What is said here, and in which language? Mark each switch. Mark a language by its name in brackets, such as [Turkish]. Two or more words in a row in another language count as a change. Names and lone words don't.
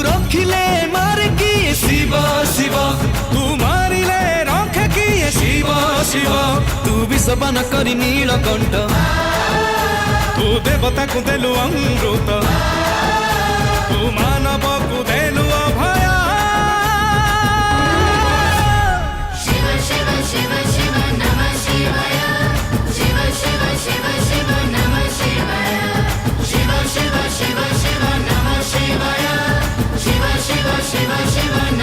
[Odia] ରଖିଲେ ମାରିକି ଶିବ ଶିବ ତୁ ମାରିଲେ ରଖେ କିଏ ଶିବ ଶିବ ତୁ ବିଷପାନ କରି ନୀଳକଣ୍ଠ ତୁ ଦେବତାକୁ ଦେଲୁ ଅମୃତ ତୁ ମାନବକୁ ଦେଲୁ ଅଭୟ [Sanskrit] शिव शिव शिव शिव नमः शिवाय शिव शिव शिव शिव नमः शिवाय शिव शिव शिव शिव नमः शिवाय शिव शिव शिव शिव